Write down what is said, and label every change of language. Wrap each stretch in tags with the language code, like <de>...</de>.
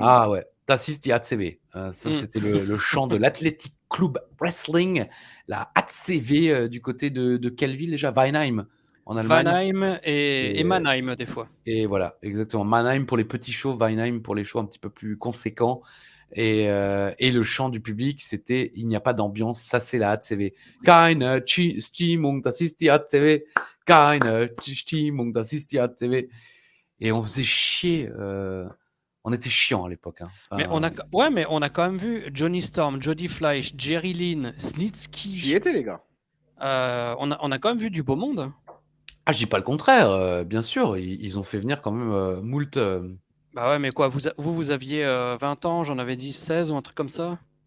<fr>Ah ouais, t'assistes à ATCV. Ça, c'était le chant de l'Athletic Club Wrestling, la ATCV du côté de quelle ville déjà? Weinheim, en Allemagne. Vanheim et Mannheim, des fois. Et voilà, exactement. Mannheim pour les petits shows, Weinheim pour les shows un petit peu plus conséquents. Et le chant du public, c'était « Il n'y a pas d'ambiance, ça c'est la HCV.</fr> <de>Keine Stimmung, das ist die HCV. Keine Stimmung, das ist die HCV. »</de> <fr>Et on faisait chier. On était chiant à l'époque. Hein. Mais on a quand même vu Johnny Storm, Jody Fleisch, Jerry Lynn, Snitsky. J'y étais, les gars. On a quand même vu du beau monde. Ah, je dis pas le contraire, bien sûr. Ils ont fait venir quand même moult. Bah ouais, mais quoi, vous aviez 20 ans, j'en avais 10, 16 ou un truc comme ça?</fr>